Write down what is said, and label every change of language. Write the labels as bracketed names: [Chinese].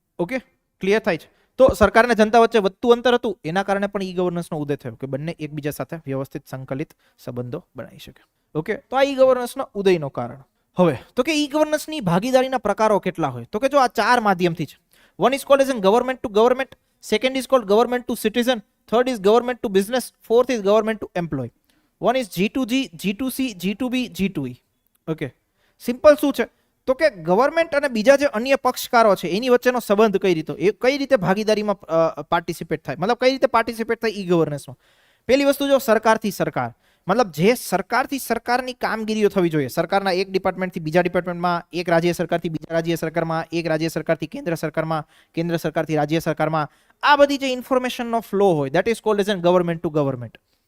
[Gujarati] Okay, clear થાય છે? તો સરકાર અને જનતા વચ્ચે વધતું અંતર હતું, એના કારણે પણ ઈ ગવર્નન્સનો ઉદય થયો કે બંને એકબીજા સાથે વ્યવસ્થિત સંકલિત સંબંધો બનાવી શકે. ઓકે, તો આ ઈ ગવર્નન્સનો ઉદયનો કારણ. હવે તો કે ઈ ગવર્નન્સની ભાગીદારીના પ્રકારો કેટલા હોય? તો કે જો આ 4 માધ્યમથી છે. [English] One is called as government to government, second is called government to citizen, third is government to business, fourth is government to employ. One is G2G, G2C, G2B, G2E. [Gujarati] Okay, simple શું છે? તો કે government અને બીજા જે અન્ય પક્ષકારો છે એની વચ્ચેનો સંબંધ કઈ રીતે ભાગીદારીમાં પાર્ટિસિપેટ થાય, મતલબ કઈ રીતે પાર્ટિસિપેટ થાય ઈ ગવર્નન્સમાં. પહેલી વસ્તુ જો સરકારથી સરકાર, મતલબ જે સરકારથી સરકારની કામગીરીઓ થવી જોઈએ. સરકારના એક ડિપાર્ટમેન્ટથી બીજા ડિપાર્ટમેન્ટમાં, એક રાજ્ય સરકારથી બીજા રાજ્ય સરકારમાં, એક રાજ્ય સરકારથી કેન્દ્ર સરકારમાં, કેન્દ્ર સરકારથી રાજ્ય સરકારમાં, આ બધી જે ઇન્ફોર્મેશનનો ફ્લો હોય [English] That is called as government to government.